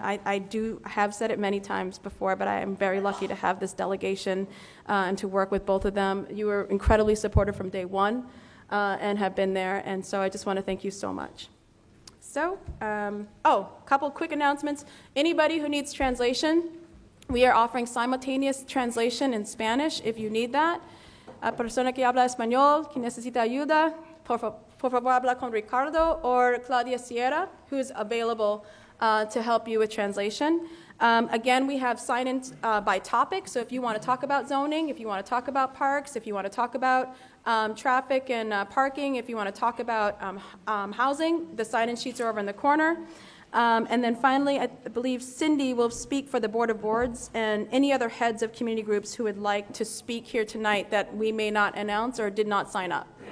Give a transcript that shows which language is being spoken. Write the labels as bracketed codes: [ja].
[en] I have said it many times before, but I am very lucky to have this delegation and to work with both of them. You were incredibly supportive from day one and have been there, and so I just want to thank you so much. So, a couple quick announcements. Anybody who needs translation, we are offering simultaneous translation in Spanish if you need that. [es] A persona que habla español, que necesita ayuda, por favor habla con Ricardo [en] or Claudia Sierra, who's available to help you with translation. Again, we have sign-in by topic, so if you want to talk about zoning, if you want to talk about parks, if you want to talk about traffic and parking, if you want to talk about housing, the sign-in sheets are over in the corner. And then finally, I believe Cindy will speak for the Board of Boards and any other heads of community groups who would like to speak here tonight that we may not announce or did not sign up.